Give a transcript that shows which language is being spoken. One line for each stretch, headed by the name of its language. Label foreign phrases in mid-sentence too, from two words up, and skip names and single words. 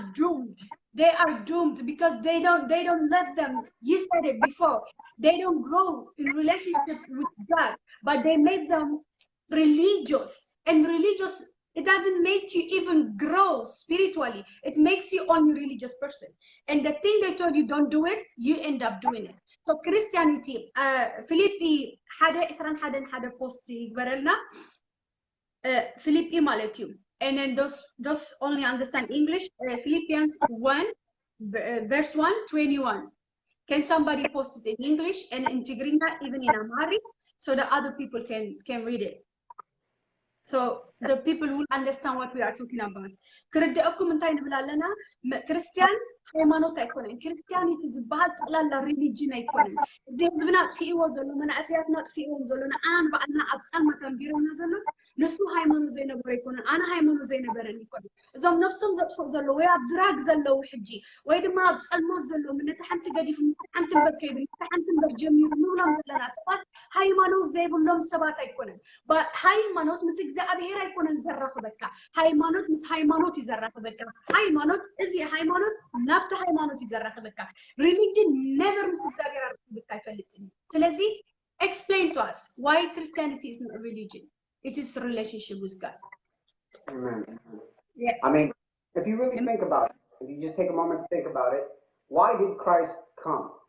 English: are doomed because they don't let them you said it before they don't grow in relationship with God but they make them religious and religious it doesn't make you even grow spiritually it makes you only religious person and the thing they told you don't do it you end up doing it so Christianity Philippi had a post ይግበረልና Philippi
Tigrinya: ማለት እዩ
English: and then those only understand English Philippians 1 verse 1:21 can somebody post it in English and in Tigrinya even in Amharic so that other people can read it so the people will understand what we are talking about
Tigrinya: ክርድአኩም እንታይ ንብል ኣለና ክርስቲያን ሃይማኖት ኣይኮነን ክርስቲያኒቲ ዝበሃል ጠቕላላ ሪሊጅን ኣይኮነን እዚ ህዝብና ጥፊእዎ ዘሎ መናእሰያትና ጥፊእዎም ዘሎ ንኣና በዓልና ኣብ ፀልማት ኣንቢሮና ዘሎ ንሱ ሃይማኖት ዘይነበረ ኣይኮነን ኣነ ሃይማኖት ዘይነበረን ይኮነ እዞም ነፍሶም ዘጥፍኡ ዘሎ ወይ ኣብ ድራግ ዘለው ሕጂ ወይ ድማ ኣብ ፀልማት ዘለው ነቲ ሓንቲ ገዲፉ ምስ ሓንቲ እምበር ከይዱ ነቲ ሓንቲ እምበር ጀሚሩ ንብሎም ዘለና ሰባት ሃይማኖት ዘይብሎም ሰባት ኣይኮነን ሃይማኖት ምስ እግዚአብሔር ኣይኮነን ዘራኽበካ ሃይማኖት ምስ ሃይማኖት ይዘራኽበካ ሃይማኖት እዚ ሃይማኖት ናብቲ ሃይማኖት ይዘራኽበካ
English: religion never
Tigrinya: ምስ እግዚአብሔር አርክብካ አይፈልጥም ስለዚህ
English: explain to us why Christianity is not a religion it is a relationship with God Amen yeah I mean if you really think about it if you just take a moment to think about it why did Christ come